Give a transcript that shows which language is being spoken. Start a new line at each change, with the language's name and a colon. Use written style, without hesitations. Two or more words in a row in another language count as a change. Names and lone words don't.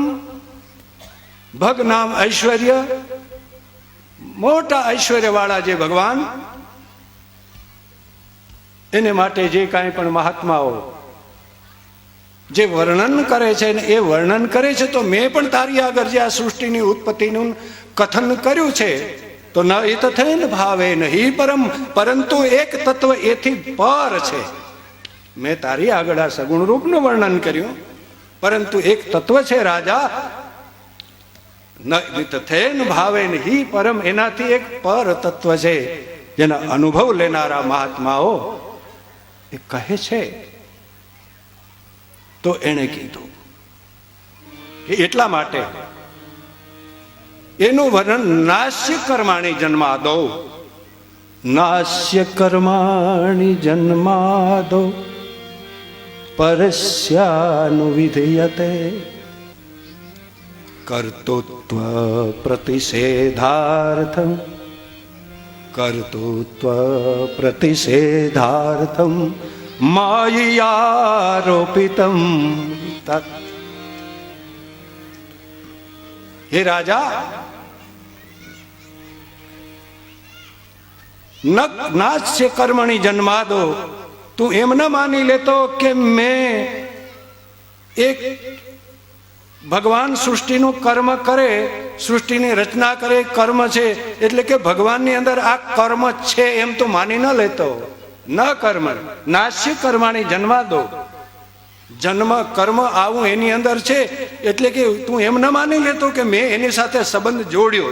Gujarati: ભગ નામ ઐશ્વર્ય, મોટા ઐશ્વર્ય વાળા જે ભગવાન, એને માટે જે કાંઈ પણ મહાત્માઓ જે વર્ણન કરે છે ને એ વર્ણન કરે છે, તો મેં પણ તારી આગળ જે આ સૃષ્ટિની ઉત્પત્તિનું કથન કર્યું છે, તો मैं पण तारी आगर जे आ सृष्टिनी उत्पत्तिनुं कथन कर्युं छे, तो
Sanskrit: न इतथेन भावेन ही परम,
Gujarati: પરંતુ એક તત્વ એથી પર છે। મેં તારી આગળ આ સગુણ રૂપનું વર્ણન કર્યું, પરંતુ એક તત્વ છે રાજા,
Sanskrit: न इतथेन भावेन ही परम,
Gujarati: એનાથી એક પર તત્વ છે જેના અનુભવ લેનારા મહાત્માઓ એ કહે છે। તો એને કીધું એટલા માટે એનું વર્ણન
Sanskrit: नास्य कर्माणि जन्मादो, नास्य कर्माणि जन्मादो परस्यानुविधीयते कर्तृत्व प्रतिषेधार्थं, कर्तृत्व प्रतिषेधार्थं माययारोपितं तत्। हे राजा, नास्य कर्मणि जन्मादो,
Gujarati: તું એમ ન માની લેતો કે મેં એક ભગવાન સૃષ્ટિનું કર્મ કરે, સૃષ્ટિની રચના કરે, કર્મ છે એટલે કે ભગવાનની અંદર આ કર્મ છે એમ તો માની ન લેતો।
Sanskrit: न कर्म नास्य कर्माणी जन्मा दो,
Gujarati: જન્મ કર્મ આવું એની અંદર છે એટલે કે તું એમ ન માની લેતો કે મેં એની સાથે સંબંધ જોડ્યો।